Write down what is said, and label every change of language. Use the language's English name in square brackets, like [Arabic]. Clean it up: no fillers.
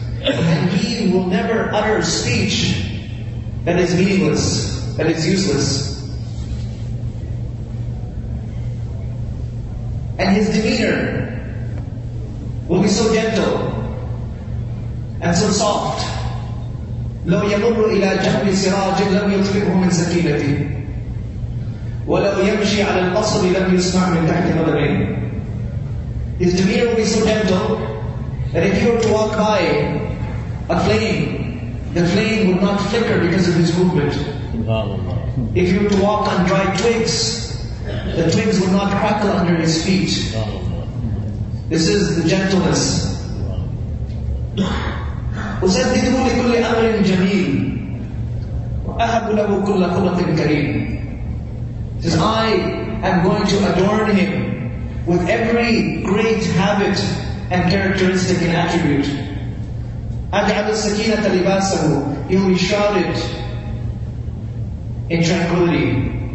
[English] And he will never utter speech that is meaningless, that is useless. And his demeanor will be so gentle and so soft. [Arabic] لو يمر إلى جنب سراج لم يطفئه من سكينته ولو يمشي على القصر لم يسمع من تحت قدميه. [English] His demeanor will be so gentle that if you were to walk by a flame, the flame would not flicker because of his movement. If you were to walk on dry twigs, the twigs would not crackle under his feet. This is the gentleness. [Arabic] أسدده لكل أمر جميل وأهب له كل خلق كريم. [English] It says, I am going to adorn him with every great habit and characteristic and attribute. [Arabic] أجعل السكينة لباسه. [English] He will be shrouded in tranquility.